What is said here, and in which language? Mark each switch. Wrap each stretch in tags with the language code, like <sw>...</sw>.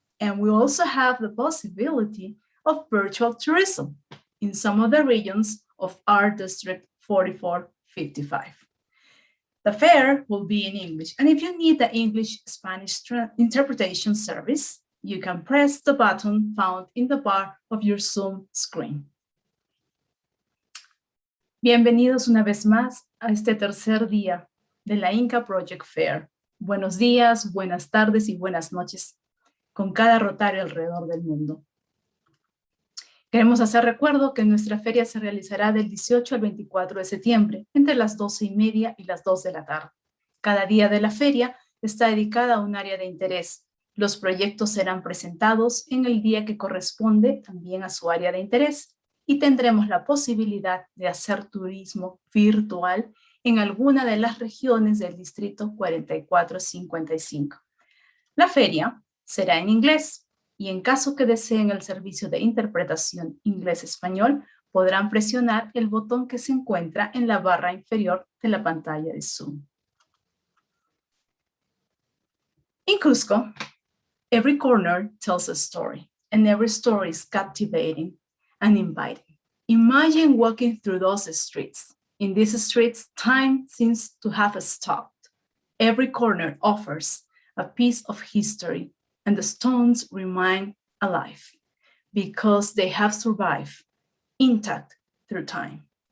<en>And we also have the possibility of virtual tourism in some of the regions of our District 4455. The fair will be in English, and if you need the English-Spanish interpretation service, you can press the button found in the bar of your Zoom screen.</en> <es>Bienvenidos una vez más a este tercer día de la Inka Project Fair. Buenos días, buenas tardes y buenas noches con cada rotario alrededor del mundo. Queremos hacer recuerdo que nuestra feria se realizará del 18 al 24 de septiembre, entre las 12:30 y las 2 de la tarde. Cada día de la feria está dedicada a un área de interés. Los proyectos serán presentados en el día que corresponde también a su área de interés y tendremos la posibilidad de hacer turismo virtual en alguna de las regiones del Distrito 4455. La feria será en inglés. Y en caso que deseen el servicio de interpretación inglés-español, podrán presionar el botón que se encuentra en la barra inferior de la pantalla de Zoom.</es> <en>In Cusco, every corner tells a story, and every story is captivating and inviting. Imagine walking through those streets. In these streets, time seems to have stopped. Every corner offers a piece of history, and the stones remain alive because they have survived intact through time.</en>